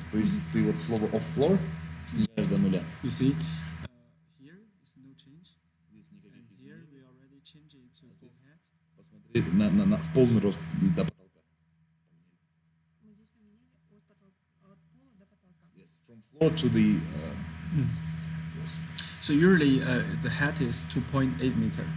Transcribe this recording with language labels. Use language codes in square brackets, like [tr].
[ru] То есть, ты вот слово off floor снижаешь до нуля. [en] You see, here is no change, [ru] Здесь никаких [en] and here we already change it to full head. [ru] Посмотри в полный рост до потолка. Мы здесь поменяли от пола до потолка. [en] Yes, from floor to the. Yes. So usually the head is 2.8 meter.